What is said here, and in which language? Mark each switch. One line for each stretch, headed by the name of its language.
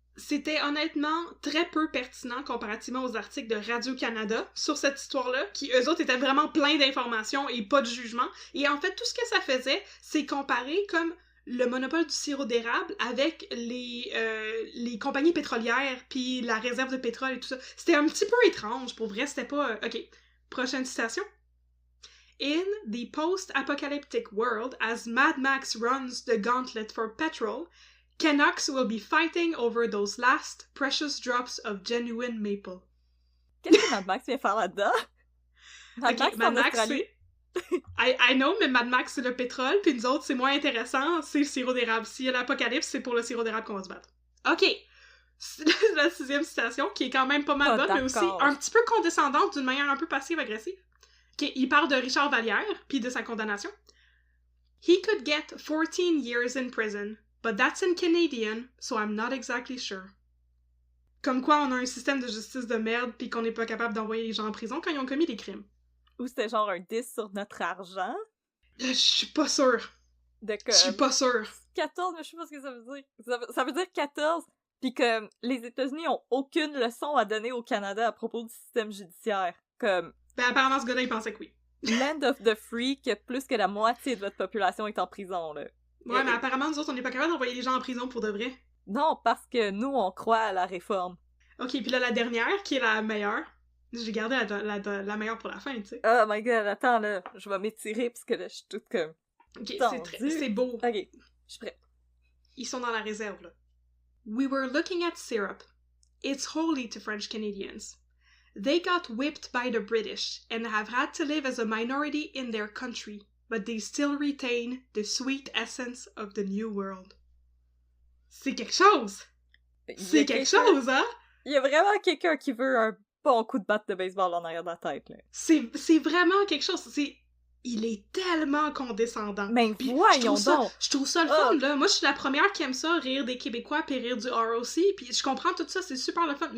French: C'était honnêtement très peu pertinent comparativement aux articles de Radio-Canada sur cette histoire-là, qui, eux autres, étaient vraiment pleins d'informations et pas de jugement. Et en fait, tout ce que ça faisait, c'est comparer comme le monopole du sirop d'érable avec les compagnies pétrolières, puis la réserve de pétrole et tout ça. C'était un petit peu étrange, pour vrai, c'était pas... OK, prochaine citation.
English: In the post-apocalyptic world, as Mad Max runs the gauntlet for petrol, Canucks will be fighting over those last precious drops of genuine maple.
French: Qu'est-ce que Mad Max vient faire là-dedans? Mad Max,
English: I know,
French: mais Mad Max, c'est le pétrole, puis nous autres, c'est moins intéressant, c'est le sirop d'érable. S'il y a l'apocalypse, c'est pour le sirop d'érable qu'on va se battre. OK. La 6e citation, qui est quand même pas mal bonne, mais aussi un petit peu condescendante d'une manière un peu passive-agressive. OK, il parle de Richard Vallière, puis de sa condamnation.
English: He could get 14 years in prison, but that's in Canadian, so I'm not exactly sure.
French: Comme quoi, on a un système de justice de merde, puis qu'on n'est pas capable d'envoyer les gens en prison quand ils ont commis des crimes. Ou c'était genre un 10 sur notre argent. Je suis pas sûre. Je suis pas sûre. 14, mais je sais pas ce que ça veut dire. Ça veut dire 14, pis que les États-Unis ont aucune leçon à donner au Canada à propos du système judiciaire. Comme... Ben apparemment, ce gars-là, il pensait que oui.
English: Land of the free,
French: que plus que la moitié de votre population est en prison, là. Ouais, mais apparemment, nous autres, on n'est pas capable d'envoyer les gens en prison pour de vrai. Non, parce que nous, on croit à la réforme. Ok, puis là, la dernière, qui est la meilleure. J'ai gardé la meilleure pour la fin, tu sais.
English: Oh my god,
French: attends, là, je vais m'étirer, parce que là, je suis toute comme... Ok, c'est beau. Ok, je suis prête. Ils sont dans la réserve, là.
English: We were looking at syrup. It's holy to French Canadians. They got whipped by the British and have had to live as a minority in their country, but they still retain the sweet essence of the New World.
French: C'est quelque chose! C'est quelque chose, hein? Il y a vraiment quelqu'un qui veut un bon coup de batte de baseball en arrière de la tête, là. C'est vraiment quelque chose. Il est tellement condescendant. Mais puis, voyons donc! Je trouve ça le fun, là. Moi, je suis la première qui aime ça, rire des Québécois puis rire du ROC, puis je comprends tout ça, c'est super le fun.